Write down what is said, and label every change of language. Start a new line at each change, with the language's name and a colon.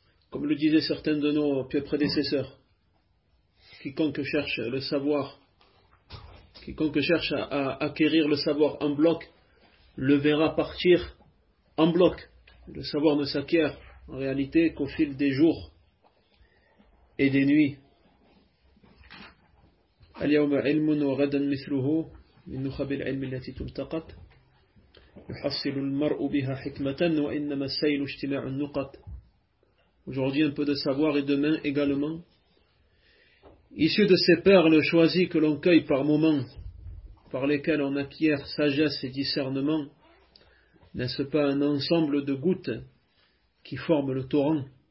French: Comme le disaient certains de nos pieux prédécesseurs, quiconque cherche le savoir, quiconque cherche à acquérir le savoir en bloc, le verra partir en bloc. Le savoir ne s'acquiert en réalité qu'au fil des jours et des nuits.
Arabic: اليوم علم وغدا مثله من نخب العلم التي تلتقط يحصل المرء بها حكمة وإنما السيل اجتماع النقط.
French: Aujourd'hui un peu de savoir et demain également. Issus de ces perles choisies que l'on cueille par moments, par lesquelles on acquiert sagesse et discernement, n'est-ce pas un ensemble de gouttes qui forment le torrent?